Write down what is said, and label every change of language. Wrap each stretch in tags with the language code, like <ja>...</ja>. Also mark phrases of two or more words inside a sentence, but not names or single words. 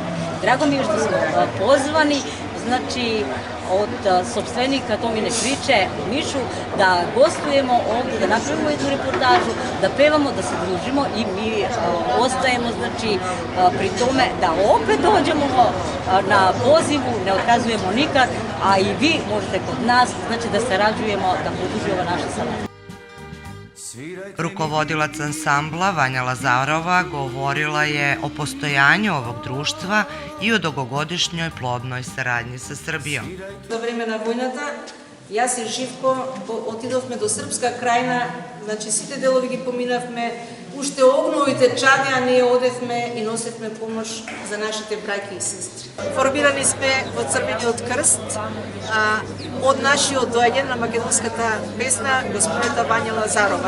<sr>Drago mi je što smo pozvani, znači od sopstvenika Tomine priče, Mišu, da gostujemo ovdje, da napravimo jednu reportažu, da pevamo, da se družimo i mi ostajemo, znači, pri tome da opet dođemo na pozivu, ne otkazujemo nikad, a i vi možete kod nas, znači da sarađujemo, da produži ova naša saradnja. Rukovodilac ansambla Vanja Lazarova govorila je o postojanju ovog društva i o dugogodišnjoj plodnoj saradnji sa Srbijom.</sr> <mk>За време на војната, јас и Живко отидовме до Српска крајна, значи сите делови ги поминавме, уште огновите чадија ние одевме и носевме помош за нашите браќи и сестри. Формирани сме во Црвениот крст, од нашиот доаѓање на македонската песна господината Вања Лазарова.</mk>